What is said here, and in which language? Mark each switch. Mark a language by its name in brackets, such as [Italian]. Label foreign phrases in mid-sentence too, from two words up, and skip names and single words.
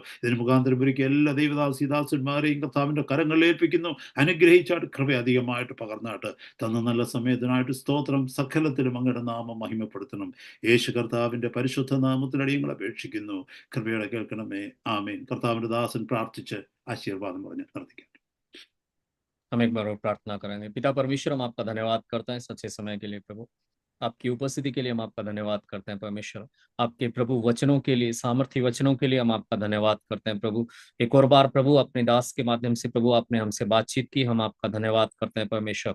[Malayalam] ഇതിന് മുഖാന്തരം ഒരുക്കിയ എല്ലാ ദൈവദാസിദാസന്മാരെയും കർത്താവിന്റെ കരങ്ങളിൽ ഏൽപ്പിക്കുന്നു. അനുഗ്രഹിച്ചാട്ട് കൃപ അധികമായിട്ട് പകർന്നാട്ട് തന്ന നല്ല സമയത്തിനായിട്ട് സ്തോത്രം. സകലത്തിലും അങ്ങയുടെ നാമം മഹിമപ്പെടുത്തണം. യേശു കർത്താവിന്റെ പരിശുദ്ധ നാമത്തിൽ അടിയങ്ങൾ അപേക്ഷിക്കുന്നു. കൃപയോടെ കേൾക്കണമേ. ആമേൻ. കർത്താവിന്റെ ദാസൻ പ്രാർത്ഥിച്ച് ആശീർവാദം പറഞ്ഞ് നിർത്തിക്കാം. [Hindi] हम एक बार और प्रार्थना करेंगे। पिता परमेश्वर, हम आपका धन्यवाद करते हैं सच्चे समय के लिए प्रभु, आपकी उपस्थिति के लिए हम आपका धन्यवाद करते हैं परमेश्वर। आपके प्रभु वचनों के लिए, सामर्थ्य वचनों के लिए हम आपका धन्यवाद करते हैं प्रभु। एक और बार प्रभु अपने दास के माध्यम से प्रभु आपने हमसे बातचीत की, हम आपका धन्यवाद करते हैं परमेश्वर।